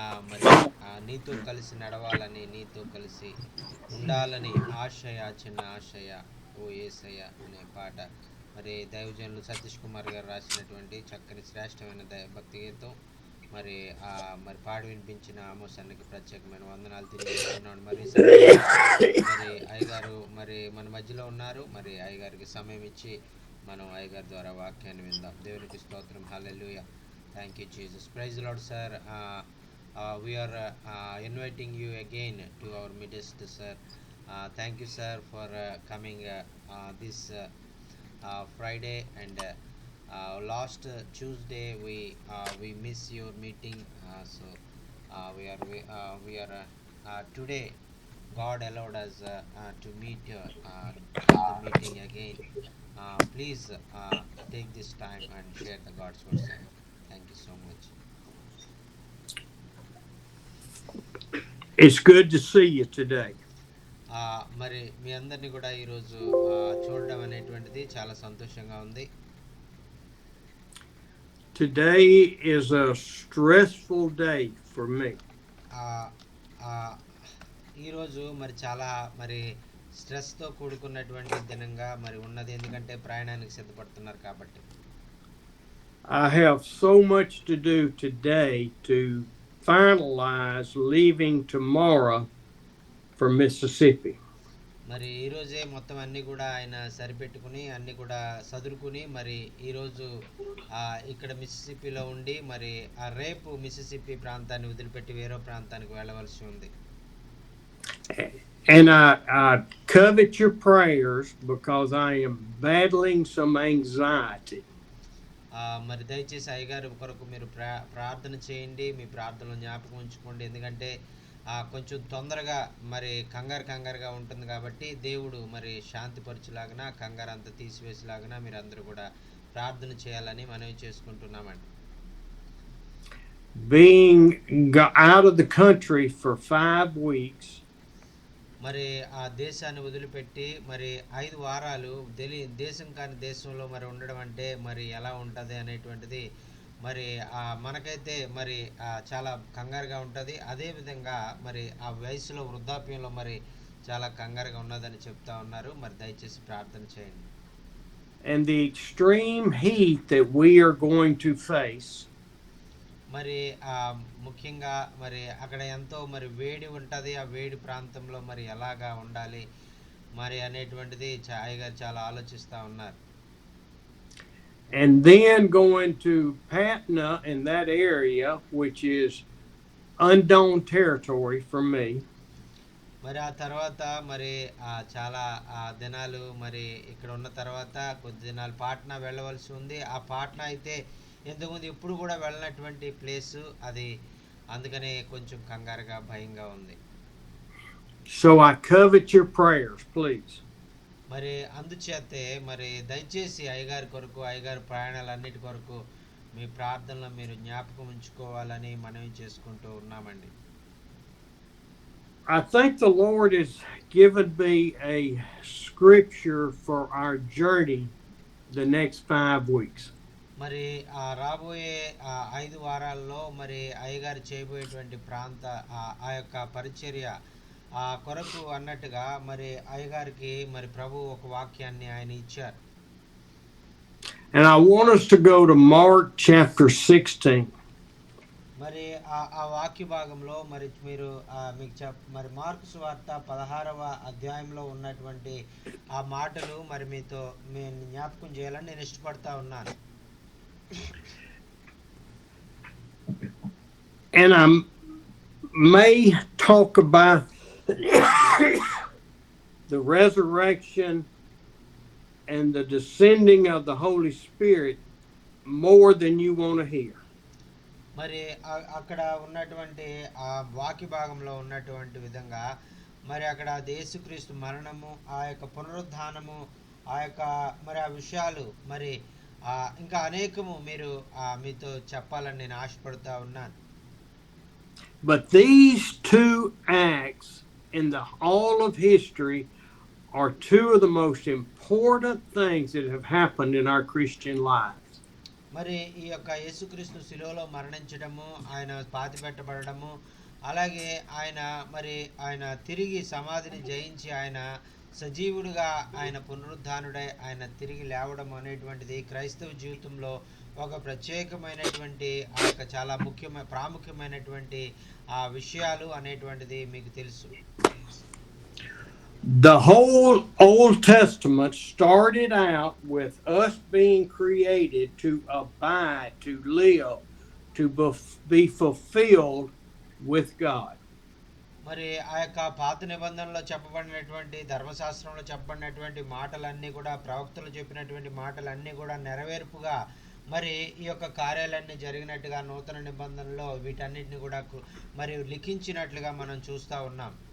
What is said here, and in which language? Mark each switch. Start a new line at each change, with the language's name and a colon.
Telugu: మరి నీతో కలిసి నడవాలని నీతో కలిసి ఉండాలని ఆశయ, చిన్న ఆశయ ఓ యేసయ్య అనే పాట మరి దైవజనులు సతీష్ కుమార్ గారు రాసినటువంటి చక్కని శ్రేష్టమైన భక్తి గీతం. మరి మరి పాడి వినిపించిన ఆమోస్ అన్నకి ప్రత్యేకమైన వందనాలు తెలియజేస్తున్నాను. మరి మరి అయ్యగారు మరి మన మధ్యలో ఉన్నారు. మరి అయ్యగారికి సమయం ఇచ్చి మనం అయ్యగారి ద్వారా వాక్యాన్ని విందాం. దేవునికి స్తోత్రం. హల్లెలూయా.
English: Thank you Jesus. Praise Lord sir. We are inviting you again to our midst, sir. Thank you, sir, for coming this Friday, and last Tuesday we miss your meeting, so we are today God allowed us to meet the meeting again. Please take this time and share the God's word, sir. Thank you so much. It's good to see you today.
Telugu: మరి మీ అందరినీ కూడా ఈరోజు చూడడం అనేటువంటిది చాలా సంతోషంగా ఉంది.
English: Today is a stressful day for me.
Telugu: ఈరోజు మరి చాలా మరి స్ట్రెస్తో కూడుకున్నటువంటి దినంగా మరి ఉన్నది, ఎందుకంటే ప్రయాణానికి సిద్ధపడుతున్నారు కాబట్టి.
English: I have so much to do today to finalize leaving tomorrow for Mississippi.
Telugu: మరి ఈరోజే మొత్తం అన్నీ కూడా ఆయన సరిపెట్టుకుని అన్నీ కూడా సదురుకుని మరి ఈరోజు ఇక్కడ మిసిసిప్పిలో ఉండి మరి రేపు మిసిసిప్పి ప్రాంతాన్ని వదిలిపెట్టి వేరే ప్రాంతానికి వెళ్ళవలసి ఉంది.
English: And I covet your prayers because I am battling some anxiety.
Telugu: మరి దయచేసి అయ్యగారి కొరకు మీరు ప్రార్థన చేయండి, మీ ప్రార్థనలు జ్ఞాపకం ఉంచుకోండి, ఎందుకంటే కొంచెం తొందరగా మరి కంగారుగా ఉంటుంది కాబట్టి దేవుడు మరి శాంతిపరచులాగన కంగారు అంతా తీసివేసేలాగన మీరు అందరూ కూడా ప్రార్థన చేయాలని మనవి చేసుకుంటున్నామండి.
English: Being out of the country for 5 weeks,
Telugu: మరి ఆ దేశాన్ని వదిలిపెట్టి మరి 5 వారాలు దేశం కాని దేశంలో మరి ఉండడం అంటే మరి ఎలా ఉంటుంది అనేటువంటిది మరి మనకైతే మరి చాలా కంగారుగా ఉంటుంది. అదేవిధంగా మరి ఆ వయసులో వృద్ధాప్యంలో మరి చాలా కంగారుగా ఉన్నదని చెప్తా ఉన్నారు. మరి దయచేసి ప్రార్థన చేయండి.
English: And the extreme heat that we are going to face,
Telugu: మరి ముఖ్యంగా మరి అక్కడ ఎంతో మరి వేడి ఉంటుంది, ఆ వేడి ప్రాంతంలో మరి ఎలాగా ఉండాలి మరి అనేటువంటిది అయ్యగారు చాలా ఆలోచిస్తూ ఉన్నారు.
English: And then going to Patna in that area, which is unknown territory for me.
Telugu: మరి ఆ తర్వాత మరి చాలా దినాలు మరి ఇక్కడ ఉన్న తర్వాత కొద్ది దినాలు పాట్నా వెళ్ళవలసి ఉంది. ఆ పాట్నా అయితే ఇంతకుముందు ఎప్పుడు కూడా వెళ్ళినటువంటి ప్లేసు అది, అందుకనే కొంచెం కంగారుగా భయంగా ఉంది.
English: So I covet your prayers, please.
Telugu: మరి అందుచేతే మరి దయచేసి అయ్యగారి కొరకు అయ్యగారి ప్రయాణాలన్నిటి కొరకు మీ ప్రార్థనలో మీరు జ్ఞాపకం ఉంచుకోవాలని మనవి చేసుకుంటూ ఉన్నామండి.
English: I think the Lord has given me a scripture for our journey the next 5 weeks.
Telugu: మరి రాబోయే 5 వారాల్లో మరి అయ్యగారు చేయబోయేటువంటి ఆ యొక్క పరిచర్య కొరకు అన్నట్టుగా మరి అయ్యగారికి మరి ప్రభు ఒక వాక్యాన్ని ఆయన ఇచ్చారు.
English: And I want us to go to Mark chapter 16.
Telugu: మరి ఆ వాక్య భాగంలో మరి మీరు మీకు మరి మార్కు సువార్త 16వ అధ్యాయంలో ఉన్నటువంటి ఆ మాటలు మరి మీతో నేను జ్ఞాపకం చేయాలని నేను ఇష్టపడతా ఉన్నాను.
English: And I may talk about the resurrection and the descending of the Holy Spirit more than you want to hear.
Telugu: మరి అక్కడ ఉన్నటువంటి ఆ వాక్య భాగంలో ఉన్నటువంటి విధంగా మరి అక్కడ యేసుక్రీస్తు మరణము ఆ యొక్క పునరుద్ధానము ఆ యొక్క మరి ఆ విషయాలు మరి ఇంకా అనేకము మీరు మీతో చెప్పాలని నేను ఆశపడుతూ ఉన్నాను.
English: But these two acts in all of history are two of the most important things that have happened in our Christian lives.
Telugu: మరి ఈ యొక్క యేసుక్రీస్తు శిలువలో మరణించడము, ఆయన పాతిపెట్టబడము, అలాగే ఆయన తిరిగి సమాధిని జయించి ఆయన సజీవుడిగా ఆయన పునరుద్ధానుడై ఆయన తిరిగి లేవడం అనేటువంటిది క్రైస్తవ జీవితంలో ఒక ప్రత్యేకమైనటువంటి ఆ యొక్క చాలా ప్రాముఖ్యమైనటువంటి ఆ విషయాలు అనేటువంటిది మీకు తెలుసు.
English: The whole Old Testament started out with us being created to abide, to live, to be fulfilled with God.
Telugu: మరి ఆ యొక్క పాత నిబంధనలో చెప్పబడినటువంటి ధర్మశాస్త్రంలో చెప్పబడినటువంటి మాటలన్నీ కూడా ప్రవక్తలు చెప్పినటువంటి మాటలన్నీ కూడా నెరవేర్పుగా మరి ఈ యొక్క కార్యాలన్నీ జరిగినట్టుగా నూతన నిబంధనలో వీటన్నిటిని కూడా మరి లిఖించినట్లుగా మనం చూస్తూ ఉన్నాం.